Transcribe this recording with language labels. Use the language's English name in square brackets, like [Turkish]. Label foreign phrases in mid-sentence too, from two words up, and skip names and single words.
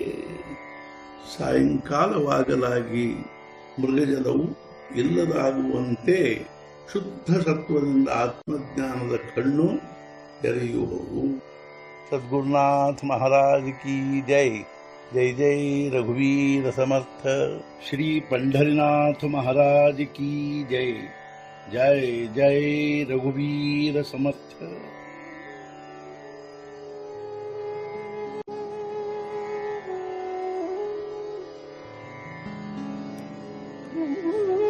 [Kannada] ಸಾಯಂಕಾಲವಾಗಲಾಗಿ ಮೃಗಜಲವು ಇಲ್ಲದಾಗುವಂತೆ ಶುದ್ಧ ಸತ್ವದಿಂದ ಆತ್ಮಜ್ಞಾನದ ಕಣ್ಣು ತೆರೆಯುವವು. [Hindi] सद्गुरुनाथ महाराज की जय. [Marathi] जय जय रघुवीर समर्थ. [Hindi] श्री पंढरीनाथ महाराज की जय. [Marathi] जय जय रघुवीर समर्थ.